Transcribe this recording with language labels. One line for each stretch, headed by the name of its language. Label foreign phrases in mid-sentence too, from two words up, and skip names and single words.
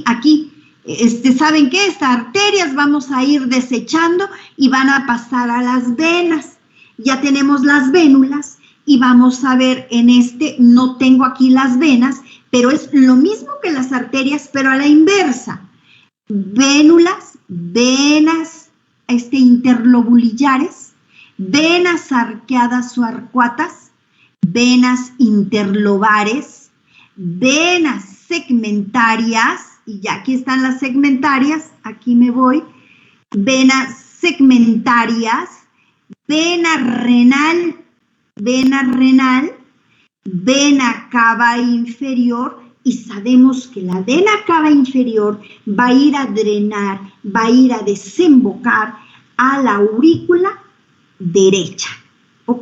Spanish: Aquí, ¿saben qué? Estas arterias vamos a ir desechando y van a pasar a las venas. Ya tenemos las vénulas y vamos a ver no tengo aquí las venas, pero es lo mismo que las arterias, pero a la inversa. Vénulas, venas interlobulillares, venas arqueadas o arcuatas, venas interlobares, venas segmentarias, y ya aquí están las segmentarias, aquí me voy, venas segmentarias, vena renal, vena cava inferior, y sabemos que la vena cava inferior va a ir a drenar, va a ir a desembocar a la aurícula derecha, ¿ok?